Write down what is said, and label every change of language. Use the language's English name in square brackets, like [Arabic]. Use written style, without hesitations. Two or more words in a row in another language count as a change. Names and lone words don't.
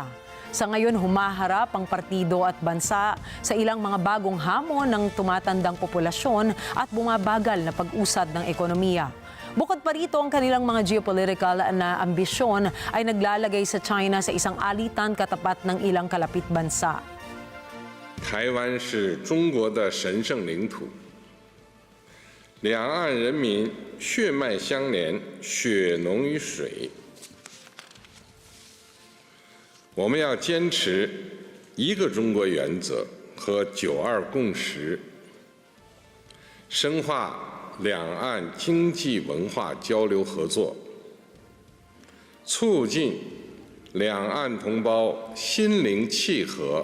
[Filipino] Sa ngayon, humaharap ang partido at bansa sa ilang mga bagong hamon ng tumatandang populasyon at bumabagal na pag-usad ng ekonomiya. Bukod pa rito, ang kanilang mga geopolitical na ambisyon ay naglalagay sa China sa isang alitan katapat ng ilang kalapit bansa. [Chinese] 台湾是中国的神圣领土，两岸人民血脉相连，血浓于水。我们要坚持一个中国原则和9·2共识，深化两岸经济文化交流合作，促进两岸同胞心灵契合。